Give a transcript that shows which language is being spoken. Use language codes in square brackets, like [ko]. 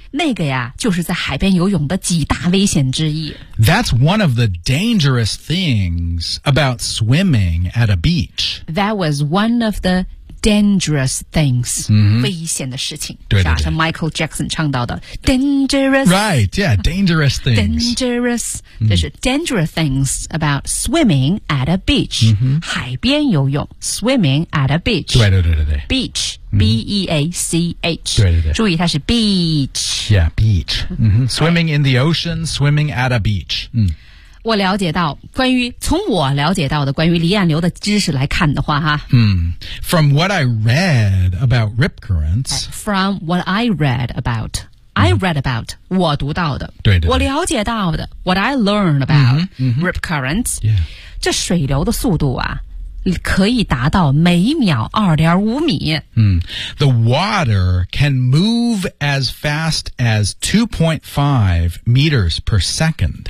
[zh] 那个呀就是在海边游泳的几大危险之一。 [en] That's one of the dangerous things about swimming at a beach. That was one of the dangerous things,、 mm-hmm. [zh] 危险的事情。对对对。像 Michael Jackson 唱到的 dangerous. [en] Right, yeah, dangerous things. Dangerous,、mm-hmm. 就是 dangerous things about swimming at a beach.、 Mm-hmm. 海边游泳 swimming at a beach. [zh] 对对对对对。 [en] Beach,、mm-hmm. B-E-A-C-H. [zh] 对对对。注意它是 beach. [en] Yeah, beach.、Mm-hmm. Swimming in the ocean, swimming at a beach.、Mm-hmm. [zh] 我了解到关于从我了解到的关于离岸流的知识来看的话哈、 [en] From what I read about rip currents From what I read aboutI read about, [zh] 我读到的对对对我了解到的 [en] What I learned about、 mm-hmm. rip currents、 yeah. [zh] 这水流的速度啊可以达到每秒2.5米、 [en] The water can move as fast as 2.5 meters per second、